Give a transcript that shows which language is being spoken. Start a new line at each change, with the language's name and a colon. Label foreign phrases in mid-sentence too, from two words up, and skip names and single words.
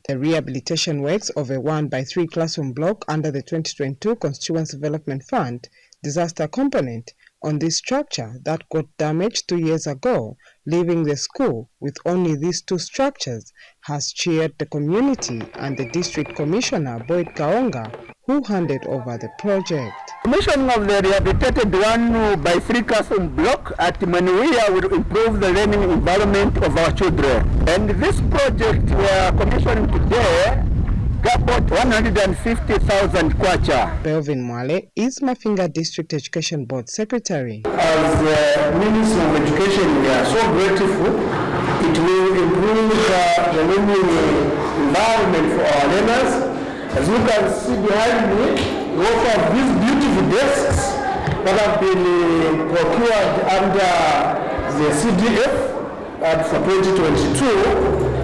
English: The rehabilitation works of a 1x3 classroom block under the 2022 Constituency Development Fund disaster component on this structure that got damaged 2 years ago, leaving the school with only these 2 structures, has cheered the community and the district commissioner Boyd Kaonga, who handed over the project. Commissioning of the rehabilitated 1x3 classroom block at Manuia will improve the learning environment of our children. And this project we are commissioning today got about 150,000 kwacha. Belvin Mwale is Mafinga District Education Board Secretary. As the Minister of Education, we are so grateful. It will improve the learning environment for our learners. As you can see behind me, we also have these beautiful desks that have been procured under the CDF for 2022.